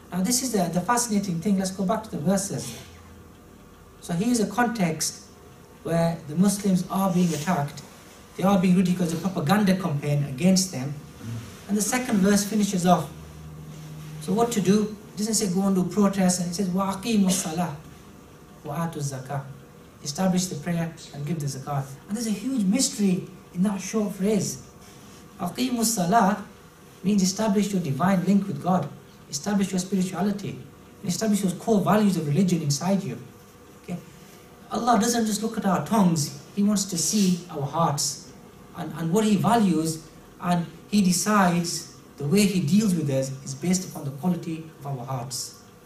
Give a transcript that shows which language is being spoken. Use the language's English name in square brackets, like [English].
[English] Now this is the fascinating thing. Let's go back to the verses. So here's a context where the Muslims are being attacked. They are being ridiculed. There's a propaganda campaign against them. And the second verse finishes off. So what to do? It doesn't say go and do protests. And it says [Arabic] وَأَقِيمُوا الصَّلَاةِ وَآتُوا الزَّكَاةِ. [English] Establish the prayer and give the zakat. And there's a huge mystery in that short phrase. [Arabic] أَقِيمُوا الصَّلَاةِ [English] means establish your divine link with God. Establish your spirituality. And establish those core values of religion inside you. Okay? Allah doesn't just look at our tongues. He wants to see our hearts and what He values, and He decides the way He deals with us is based upon the quality of our hearts.